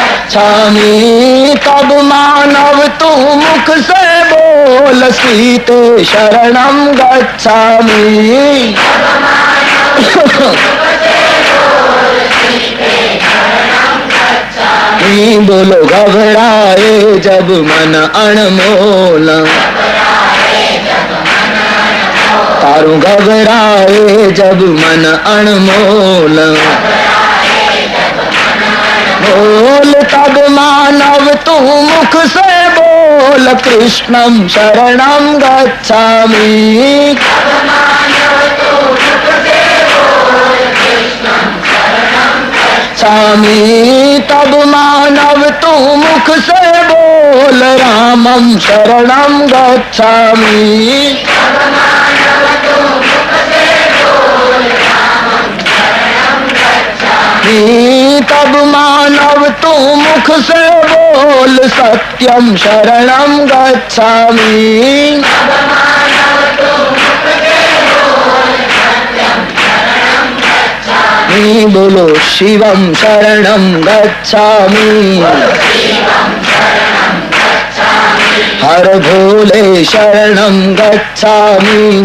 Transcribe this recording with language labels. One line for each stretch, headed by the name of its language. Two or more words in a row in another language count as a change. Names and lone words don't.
Hindi: गच्छामि तब मानव तू मुख से बोल
Sanskrit: सीते शरणम गच्छामि
Hindi: बोलो घबराए जब मन अनमोल तारू घबराए जब मन अनमोल बोल तब मानव तू मुख से बोल
Sanskrit: कृष्णम शरणम गच्छामि
Hindi: गच्छामि तब मानव तू मुख से बोल
Sanskrit: रामम शरणम गच्छामि
Hindi: तब मानव तू मुख से बोल
Sanskrit: सत्यम शरणम गच्छामि बोलो शिवम शरणम गच्छामि
Hindi: हर भोले
Sanskrit: शरणम गच्छामि